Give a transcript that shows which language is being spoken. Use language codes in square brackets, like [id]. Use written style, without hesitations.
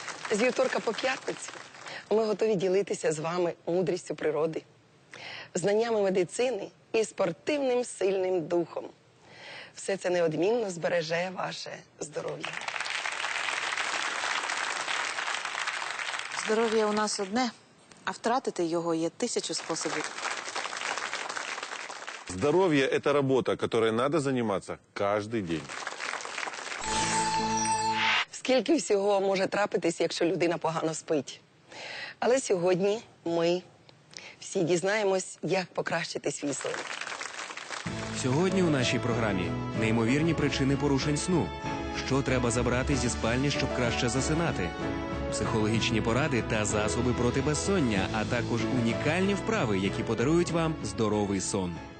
[uk] З вівторка по п'ятницю ми готові ділитися з вами мудрістю природи, знаннями медицини і спортивним сильним духом. Все це неодмінно збереже ваше здоров'я. Здоров'я у нас одне, а втратити його є 1000 способів. [ru] Здоровье – это работа, которой надо заниматься каждый день. [uk] Скільки всього може трапитись, якщо людина погано спить. Але сьогодні ми всі дізнаємось, як покращити свій сон. Сьогодні у нашій програмі неймовірні причини порушень сну. Що треба забрати зі спальні, щоб краще засинати? Психологічні поради та засоби проти безсоння, а також унікальні вправи, які подарують вам здоровий сон.